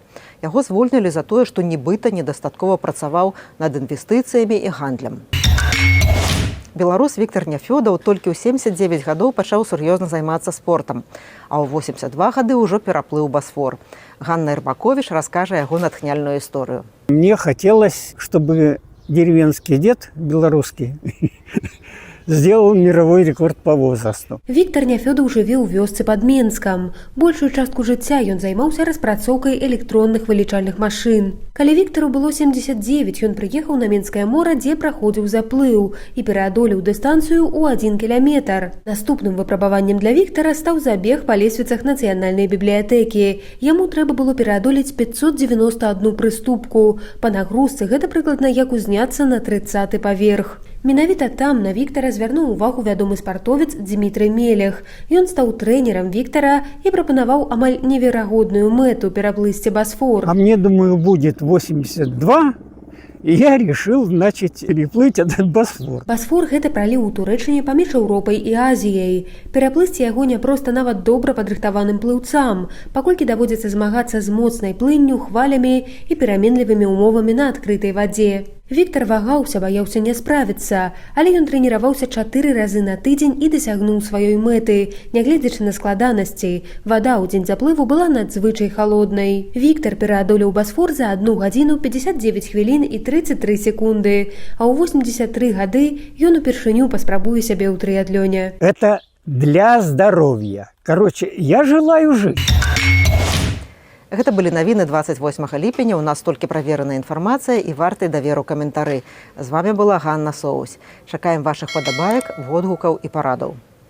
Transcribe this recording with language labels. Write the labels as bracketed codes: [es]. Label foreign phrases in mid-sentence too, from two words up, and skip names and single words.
[be] Яго звольнілі за тое, што нібыта недастаткова працаваў над інвестыцыямі і гандлем. Беларус Віктор Няфёдаў толькі ў 79 гадоў пачаў сур'ёзна займацца спортам, а ў 82 гады ўжо пераплыў Басфор. Ганна Ирбакович раскажа яго натхняльную історыю. [ru] Мне хотелось, чтобы деревенский дед белорусский сделал мировой рекорд по возрасту. [be] Віктор Няфёдаў жыве ў вёсцы пад Менскам. Большую частку жыцця ён займаўся распрацоўкай электронных вылічальных машын. Калі Віктару было 79, ён прыехаў на Менскае мора, дзе праходзіў заплыў і пераадолеў дыстанцыю ў 1 кіламетр. Наступным выпрабаваннем для Віктара стаў забег па лесвіцах нацыянальнай бібліятэкі. Яму трэба было пераадолець 591 прыступку. Па нагрузцы гэта прыкладна як узняцца на 30-й паверх. Менавіта там на Віктара звярнуў увагу вядомы спартовец Дмітрый Мелех. Ён стаў трэнерам Віктара і прапанаваў амаль неверагодную мэту пераплысці Босфор. [ru] А мне, думаю, будет 82, и я решил, значит, переплыть этот Босфор. [be] Босфор – гэта праліў у Турэчыне паміж Еўропай і Азіяй. Пераплысці яго няпроста нават добра падрыхтаваным плыўцам, паколькі даводзіцца змагацца з моцнай плынню, хвалямі і пераменлівымі умовамі на адкрытай вадзе. Віктар вагаўся, баяўся не справіцца, але ён трэніраваўся 4 разы на тыдзень і дасягнуў сваёй мэты, нягледзячы на складанасці. Вада ў дзень заплыву была надзвычай халоднай. Віктар пераадолеў Босфор за 1 гадзіну 59 хвілін і 33 секунды, а ў 83 гады ён упершыню паспрабуе сябе ў трыятлёне. [ru] Это для здоровья. Короче, я желаю жить. [be] Гэта былі навіны 28 ліпеня. У нас толькі правераная інфармацыя і варты даверу каментары. З вами была Ганна Соусь. Чакаем вашых падабаек, водгукаў і парадаў.